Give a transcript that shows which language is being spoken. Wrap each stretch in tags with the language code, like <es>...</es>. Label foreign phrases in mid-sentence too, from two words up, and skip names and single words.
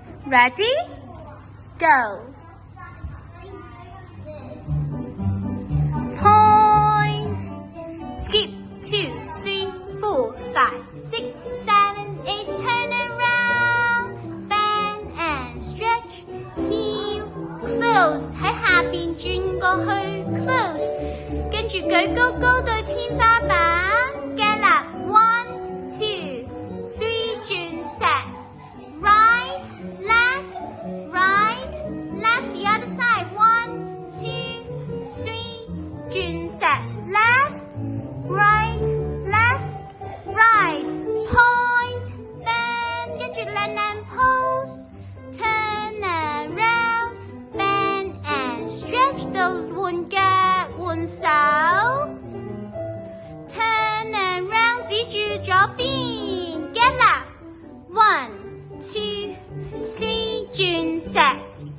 <en>Ready? Go. Point. Skip 2, 3, 4, 5, 6, 7, 8. Turn around. Bend and stretch. Heel. Close.</en> <yue>喺下邊轉過去 close。跟住舉高高對天花板。</yue> <en>Gallop 1, 2, 3轉石。Right, left, right, left the other side. 1, 2, 3 轉石。Left, right, left, right. Point, bend，</en> <yue>跟住靚</yue> <en>pose。Turn around, bend and stretch</en> <yue>到換腳換手。</yue> <en>Turn around</en> <yue>指住左邊。</yue> <en>Get up, 1, 2, 3轉石。</en>